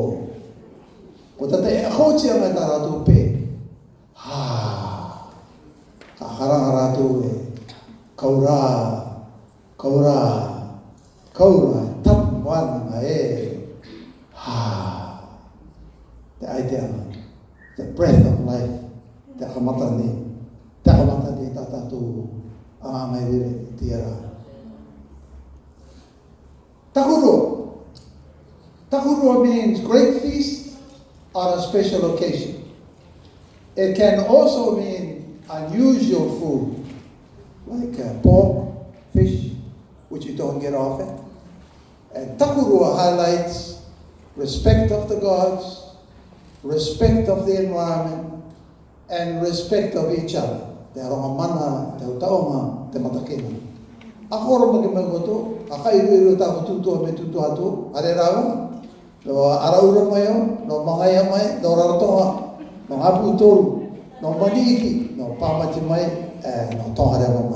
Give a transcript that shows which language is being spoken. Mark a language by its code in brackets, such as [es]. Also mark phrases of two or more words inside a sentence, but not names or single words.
[rar] Ko te tai ahotia mai tā rātou pē. Ka haranga rātou e kaura, tapu wānanga e, te aiteanga, [en] the breath of life, [rar] te akamata ni tā tātou āngai rere te ara. [en] Takurua means great feast on a special occasion. It can also mean unusual food, like pork, fish, which you don't get often. And takurua highlights respect of the gods, respect of the environment, and respect of each other. [rar] Te aronga mana, te utaonga, te matakena. Akoro maki mai koto, aka iru tāko tutua me tutua atu, are raunga. No araura mai o, no mangaya mai, no Rarotonga, no apu toru, no maniki, no pamati mai, no tongarewa mai.